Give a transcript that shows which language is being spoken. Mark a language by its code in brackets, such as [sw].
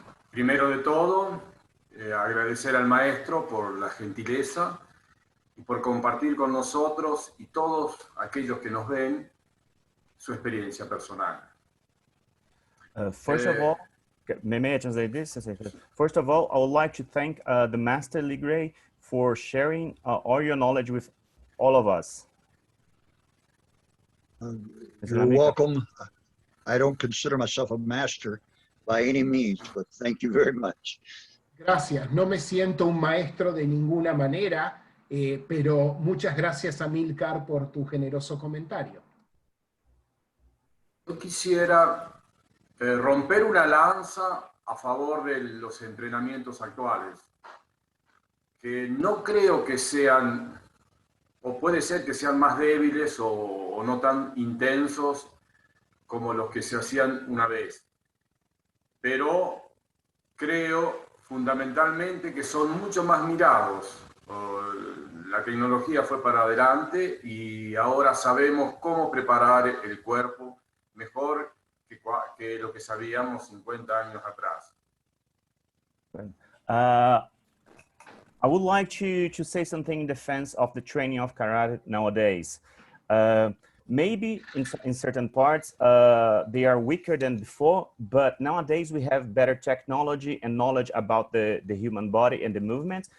[es] Primero de todo, agradecer al maestro por la gentileza y por compartir con nosotros y todos aquellos que nos ven su experiencia personal. [en] First of all, may I translate this? First of all, I would like to thank the Master Lee Gray for sharing all your knowledge with all of us. You're welcome. I don't consider myself a master by any means, but thank you very much. [es] Gracias. No me siento un maestro de ninguna manera, pero muchas gracias, Amilcar, por tu generoso comentario. Yo quisiera romper una lanza a favor de los entrenamientos actuales, que no creo que sean, o puede ser que sean más débiles o no tan intensos como los que se hacían una vez. Pero creo fundamentalmente que son mucho más mirados. La tecnología fue para adelante y ahora sabemos cómo preparar el cuerpo mejor que lo que sabíamos 50 años atrás. [en] I would like to say something in defense of the training of karate nowadays. Maybe in certain parts, they are weaker than before, but nowadays we have better technology and knowledge about the human body and the movements.